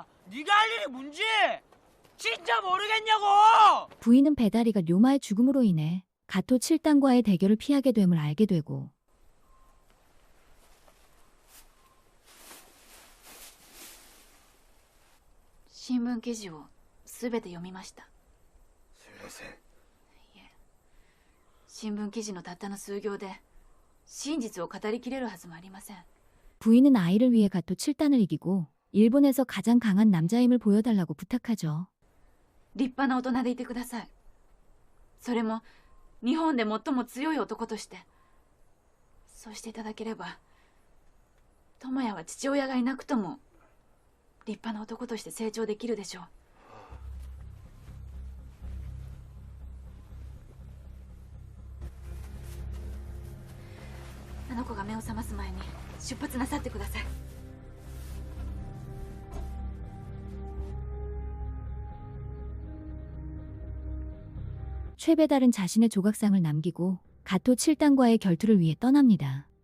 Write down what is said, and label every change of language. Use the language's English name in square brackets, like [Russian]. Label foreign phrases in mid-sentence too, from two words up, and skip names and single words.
[Korean] 네가 할 일이 뭔지 진짜 모르겠냐고! 부인은 배다리가 료마의 죽음으로 인해 가토 7단과의 대결을 피하게 됨을 알게 되고 [Japanese] 신문 記事をすべて読みました。すみません。新聞記事のたったの数行で真実を語りきれるはずもありません。 [Korean] 부인은 아이를 위해 가토 7단을 이기고 일본에서 가장 강한 남자임을 보여달라고 부탁하죠. [Japanese] 立派な大人でいてください。それも日本で最も強い男として。そうしていただければ智也は父親がいなくとも立派な男として成長できるでしょう。あの子が目を覚ます前に出発なさってください。 [Korean] 최배달은 자신의 조각상을 남기고 가토 7단과의 결투를 위해 떠납니다.